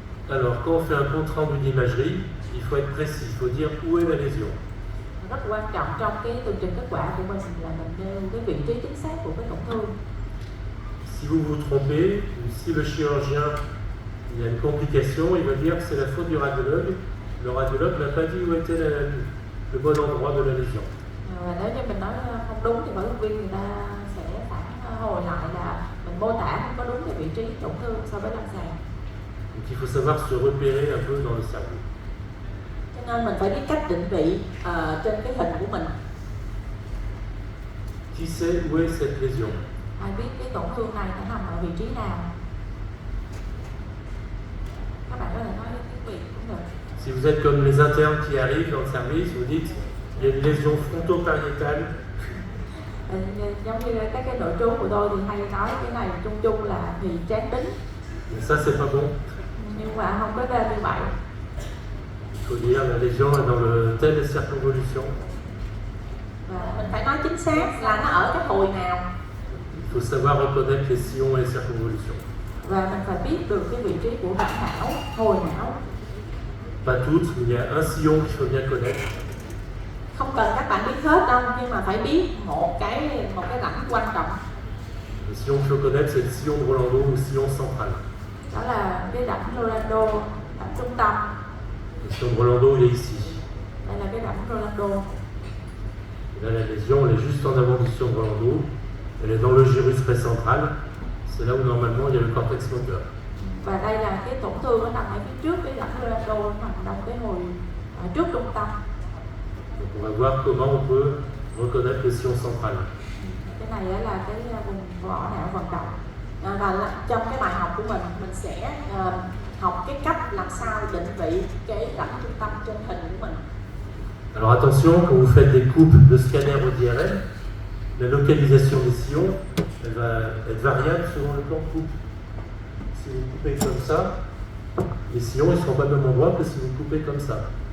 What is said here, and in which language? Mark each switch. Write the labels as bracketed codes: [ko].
[fr] Alors, quand on fait un compte rendu d'imagerie, il faut être précis, il faut dire où est la lésion. [vi] Rất quan trọng trong cái tường trình kết quả của mình là mình nêu cái vị trí chính xác của cái tổn thương. [fr] Si vous vous trompez, ou si le chirurgien il y a une complication, il va dire que c'est la faute du radiologue. Le radiologue n'a pas dit où était le bon endroit de la lésion. [vi] Và nếu như mình nói không đúng thì phẫu thuật viên người ta sẽ phản hồi lại là mình mô tả không có đúng cái vị trí tổn thương so với lâm sàng. [fr] Donc il faut savoir se repérer un peu dans le cerveau. [vi] Cho nên mình phải biết cách định vị trên cái hình của mình. [fr] Qui sait où est cette lésion? [vi] Ai biết cái tổn thương này nó nằm ở vị trí nào? Các bạn có thể nói tiếng Việt cũng được. [fr] Si vous êtes comme les internes qui arrivent dans le service, vous dites il y a une lésion fronto-pariétale. [vi] Giống như các cái nội trú của tôi thì hay nói cái này chung chung là thì trán đính. [fr] Mais ça c'est pas bon. [vi] Nhưng mà không có ra như vậy. [fr] Il faut dire la lésion est dans le thème des circonvolutions. [vi] Và mình phải nói chính xác là nó ở cái hồi nào. [fr] Il faut savoir reconnaître les sillons et les circonvolutions. [vi] Và mình phải biết được cái vị trí của rãnh não, hồi não. [fr] Pas toutes, mais il y a un sillon qu'il faut bien connaître. [vi] Không cần các bạn biết hết đâu, nhưng mà phải biết một cái rãnh quan trọng. [fr] Le sillon qu'il faut connaître, c'est le sillon de Rolando ou sillon central. [vi] Đó là cái rãnh Rolando, rãnh trung tâm. [fr] Le sillon de Rolando, il est ici. [vi] Đây là cái rãnh Rolando. [fr] Et là, la lésion, elle est juste en avant du sion de Rolando. Elle est dans le gyrus précentral. C'est là où normalement il y a le cortex moteur. [vi] Và đây là cái tổn thương nó nằm ở phía trước cái rãnh Rolando, nó nằm trong cái hồi trước trung tâm. [fr] Donc on va voir comment on peut reconnaître le sillon central. [vi] Cái này là cái vùng vỏ não vận động. Và trong cái bài học của mình sẽ học cái cách làm sao định vị cái rãnh trung tâm trên hình của mình. [fr] Alors attention, quand vous faites des coupes de scanner au DRM, la localisation des sillons, elle va être variable selon le plan de coupe. Si vous coupez comme ça, les sillons ne seront pas au même endroit que si vous coupez comme ça.